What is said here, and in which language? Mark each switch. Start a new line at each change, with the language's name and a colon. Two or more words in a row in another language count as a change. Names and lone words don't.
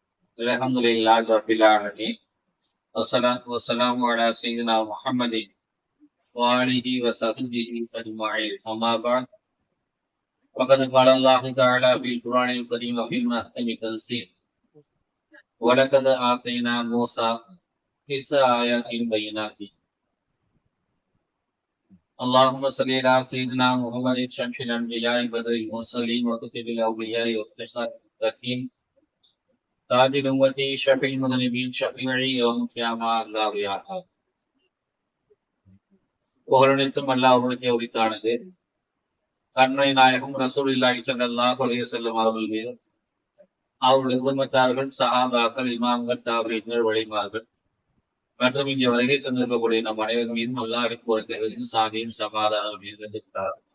Arabic: الحمد لله رب العالمين والصلاة والسلام على سيدنا محمد وآله وصحبه أجمعين أما بعد فقد قال الله تعالى في القرآن الكريم وفي محكم التنزيل ولقد آتينا موسى 9 آيات بينات اللهم صل على سيدنا محمد شمس الأنبياء بدر المرسلين وكتب الأولياء واختصار المتقين تاج الأمة شفيع المذنبين شفيعي يوم القيامة الله يا
Tamil: புகழனைத்தும் அல்லாஹ்வுக்கே உரித்தானது. கருணை நாயகம் ரசூலுல்லாஹி
Arabic: صلى الله عليه وسلم
Tamil: அவர்கள் மீது, அவருடைய குடும்பத்தார்கள், சஹாபாக்கள், இமாம்கள், தாபீன்கள், வலிமார்கள் மற்றும் இங்கே வருகை தந்திருக்கக்கூடிய நம் அனைவரும் மீதும் அல்லாஹ்வின் பொறுத்தவரைக்கும் சாந்தியும் சமாதானம் இருக்கிறார்.